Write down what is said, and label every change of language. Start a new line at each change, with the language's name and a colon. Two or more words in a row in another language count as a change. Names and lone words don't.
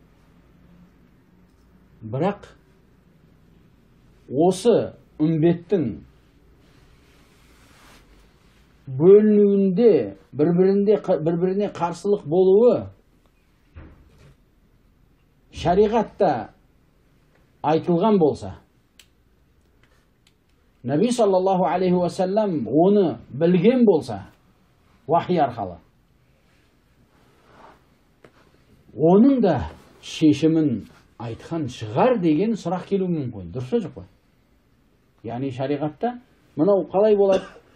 Kazakh: Бірақ осы үмбеттің бөлінуінде бір-біріне қарсылық болуы шариғатта айтылған болса, Наби
Arabic: صلى الله عليه وسلم
Kazakh: оны білген болса, вахи арқылы, оның да шешімін айтқан шығар деген сұрақ келуі мүмкін. Дұрыс па жоқ па? Яғни шариғатта мынау қалай болады?